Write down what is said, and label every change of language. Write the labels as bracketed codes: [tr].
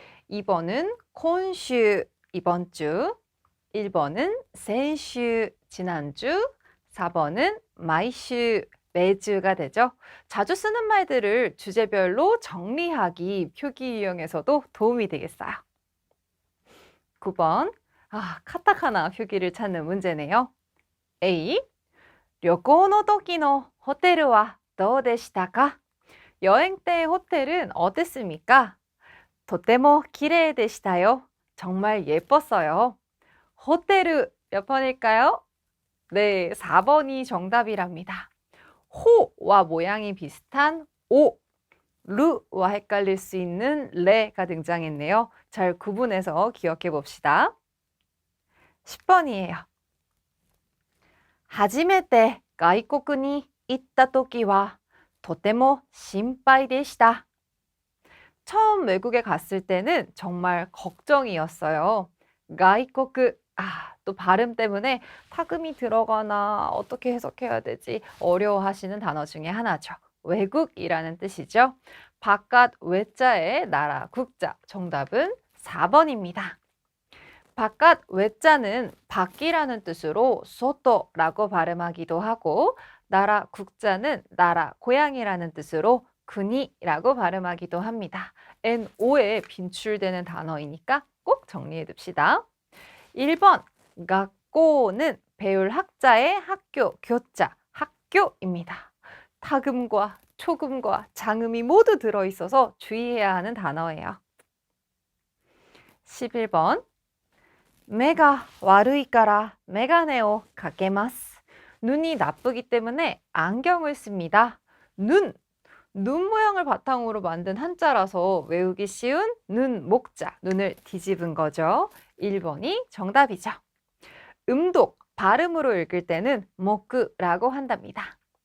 [ko] 2번은 콘슈, 이번 주. 1번은 센슈, 지난주. 4번은 마이슈, 매주가 되죠. 자주 쓰는 말들을 주제별로 정리하기 표기 유형에서도 도움이 되겠어요. 9번, 카타카나 표기를 찾는 문제네요. [ja] A, 旅行の時のホテルはどうでしたか? [ko] 여행 때 호텔은 어땠습니까? [ja] とても綺麗でしたよ. [ko] 정말 예뻤어요. 호텔 몇 번일까요? 네, 4번이 정답이랍니다. 호와 모양이 비슷한 오, 루와 헷갈릴 수 있는 레가 등장했네요. 잘 구분해서 기억해 봅시다. 10번이에요. [ja] 初めて外国に行った時はとても心配でした. [ko] 처음 외국에 갔을 때는 정말 걱정이었어요. 가이코쿠, 또 발음 때문에 파금이 들어가나 어떻게 해석해야 되지 어려워하시는 단어 중에 하나죠. 외국이라는 뜻이죠. 바깥 외자의 나라 국자, 정답은 4번입니다. 바깥 외자는 밖이라는 뜻으로 소토라고 발음하기도 하고 나라 국자는 나라 고향이라는 뜻으로 군이라고 발음하기도 합니다. NO에 빈출되는 단어이니까 꼭 정리해 둡시다. 1번, 학교는 배울 학자의 학교, 교자, 학교입니다. 타금과 초금과 장음이 모두 들어있어서 주의해야 하는 단어예요. [ja] 11번, 目が悪いからメガネをかけます. [ko] 눈이 나쁘기 때문에 안경을 씁니다. 눈 모양을 바탕으로 만든 한자라서 외우기 쉬운 눈, 목자, 눈을 뒤집은 거죠. 1번이 정답이죠. 음독, 발음으로 읽을 때는 모크라고 한답니다.